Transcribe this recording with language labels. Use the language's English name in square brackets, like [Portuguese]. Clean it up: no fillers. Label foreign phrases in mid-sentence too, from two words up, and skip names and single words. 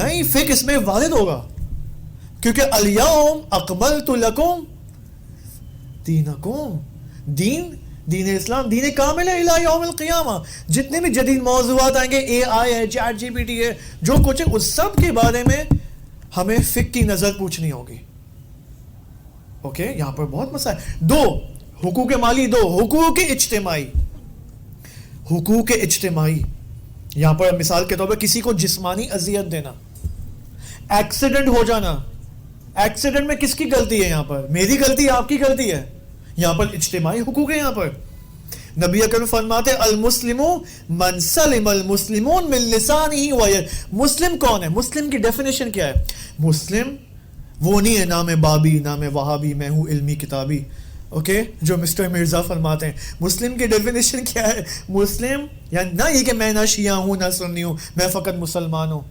[Urdu] نہیں, فقہ اس میں وارد ہوگا, کیونکہ [Arabic] الیوم اکملت لکم دینکم, [Urdu] دین اسلام دین کامل ہے [Arabic] الی یوم القیامہ. [Urdu] جتنے بھی جدید موضوعات آئیں گے, اے آئی ہے, چیٹ جی پی ٹی ہے, جو کچھ ہے, اس سب کے بارے میں ہمیں فقہ کی نظر پوچھنی ہوگی. اوکے, یہاں پر بہت مسائل. دو حقوق مالی, دو حقوق اجتماعی. حقوق اجتماعی یہاں پر مثال کے طور پر کسی کو جسمانی اذیت دینا, ایکسیڈنٹ ہو جانا. ایکسیڈنٹ میں کس کی غلطی ہے؟ یہاں پر میری غلطی ہے, آپ کی غلطی ہے؟ یہاں پر اجتماعی حقوق ہے. یہاں پر نبی اکرم فرماتے [Arabic] المسلم من سلم المسلمون من لسانہ و یدہ. [Urdu] مسلم کون ہے؟ مسلم کی ڈیفینیشن کیا ہے؟ مسلم وہ نہیں ہے نام بابی, نام وہابی, میں ہوں علمی کتابی. اوکے, جو مسٹر مرزا فرماتے ہیں. مسلم کی ڈیفینیشن کیا ہے؟ مسلم یعنی نہ یہ کہ میں نہ شیعہ ہوں نہ سنی ہوں, میں فقط مسلمان ہوں.